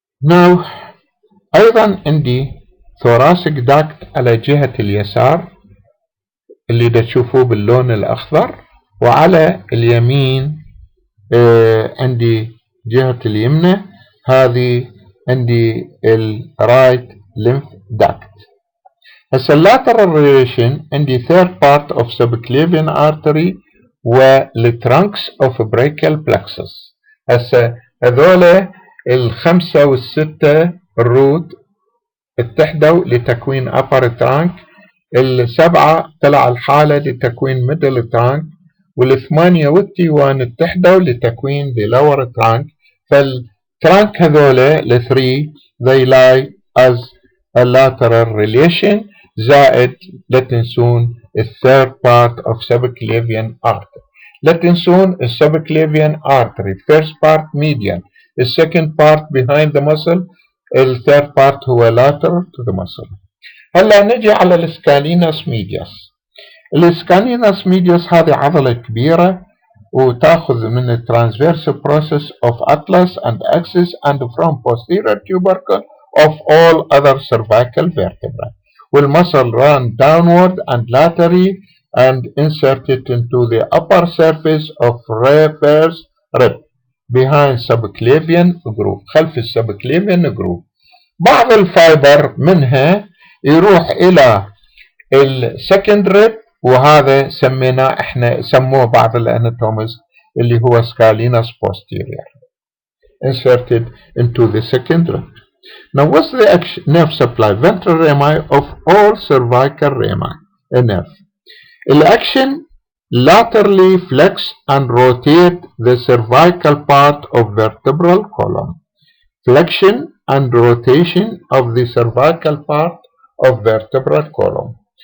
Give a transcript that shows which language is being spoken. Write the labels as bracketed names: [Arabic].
[Arabic] Now أيضا عندي ثوراسيك داكت على جهة اليسار اللي تشوفوه باللون الأخضر، وعلى اليمين عندي جهة اليمنى هذه عندي الرايت ليمف داكت. هسه اللاترال ريليشن عندي [English] third part of subclavian artery [Arabic] والترانكس of brachial plexus. هسه هذولا الخمسة والستة الروت اتحدوا لتكوين upper trunk، السبعة طلع الحالة لتكوين middle trunk، والثمانية والتيوان اتحدوا لتكوين the lower trunk. فالترانك هذولا الثري [English] they lie as a lateral relation [Arabic] زائد لا تنسون الثيرد [English] part of subclavian artery. [Arabic] لا تنسون السبكليفيان [English] artery first part median، السكند part behind the muscle، الثيرد part هو lateral to the muscle. [Arabic] هلا نجي على السكالينس ميدياس. السكالينس ميدياس هذه عضلة كبيرة وتأخذ من الترانسفيرس [English] process of atlas and axis and from posterior tubercle of all other cervical vertebrae. والmuscle run downward and laterally and inserted into the upper surface of first rib behind subclavian groove، [Arabic] خلف السبكليفيان [English] groove. [Arabic] بعض الفايبر منها يروح إلى السكند ريب، وهذا سميناه احنا سموه بعض الاناتوميز اللي هو [English] scalene posterior inserted into the second rib. Now what's the nerve supply? Ventral rami of all cervical rami nerve. الأكشن laterally flex and rotate the cervical part of vertebral column. Flexion and rotation of the cervical part of vertebral column.